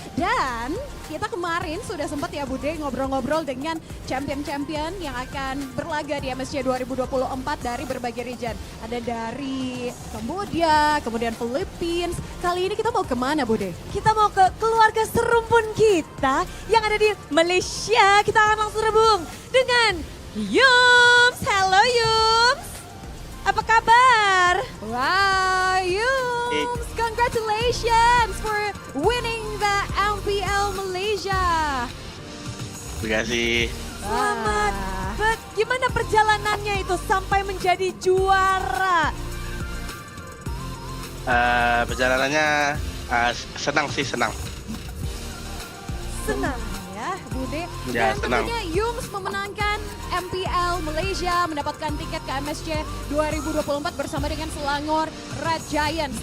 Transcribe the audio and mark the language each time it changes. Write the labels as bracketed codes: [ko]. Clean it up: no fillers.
[id] Dan kita kemarin sudah sempat ya Bude ngobrol-ngobrol dengan champion-champion yang akan berlaga di MSC 2024 dari berbagai region. Ada dari Kamboja, kemudian Philippines. Kali ini kita mau kemana Bude? Kita mau ke keluarga serumpun kita yang ada di Malaysia. Kita akan langsung rebung dengan Yums. Hello Yums. Apa kabar? [en] Wow, Yums, congratulations for winning the Mpl Malaysia. [id] Terima kasih. Selamat. Gimana perjalanannya itu sampai menjadi juara? Perjalanannya senang sih, senang. Senang ya, Bude. Ya, Dan senang. tentunya Yums memenangkan Mpl Malaysia, mendapatkan tiket ke MSC 2024 bersama dengan Selangor Red Giants.